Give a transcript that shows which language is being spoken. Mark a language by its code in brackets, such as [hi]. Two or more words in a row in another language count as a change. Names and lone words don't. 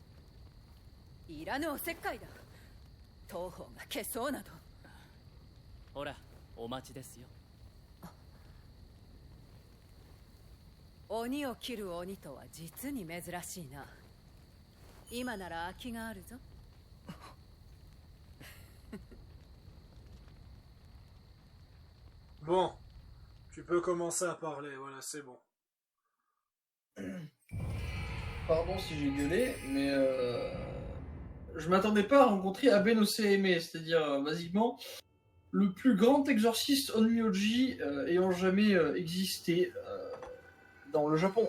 [ja] いらぬおせっかいだ。当方が消そうなど。ほらお待ちですよ。鬼を切る鬼とは実に珍しいな。今なら空きがあるぞ。 [fr] Bon, tu peux commencer à parler, voilà, c'est bon. Pardon si j'ai gueulé, mais je m'attendais pas à rencontrer Aben Oseme, c'est-à-dire basiquement le plus grand exorciste Onmyoji ayant jamais existé dans le Japon.